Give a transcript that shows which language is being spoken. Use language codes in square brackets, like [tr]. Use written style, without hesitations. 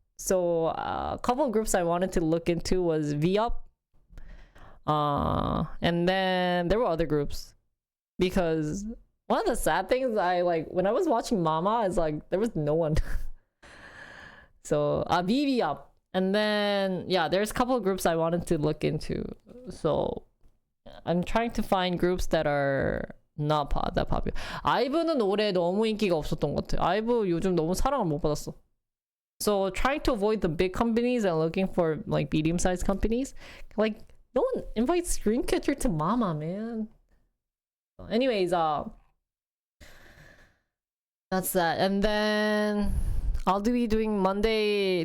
[en] So a couple of groups I wanted to look into was V-Up, and then there were other groups, because one of the sad things I like when I was watching Mama is like there was no one. So V-Up, and then yeah, there's a couple of groups I wanted to look into. So I'm trying to find groups that are not that popular. [ko] 아이브는 올해 너무 인기가 없었던 것 같아. 아이브 요즘 너무 사랑을 못 받았어. [en] So trying to avoid the big companies and looking for like medium-sized companies. Like no one invites Dreamcatcher to Mama, man. Anyways, that's that. And then I'll be doing Monday.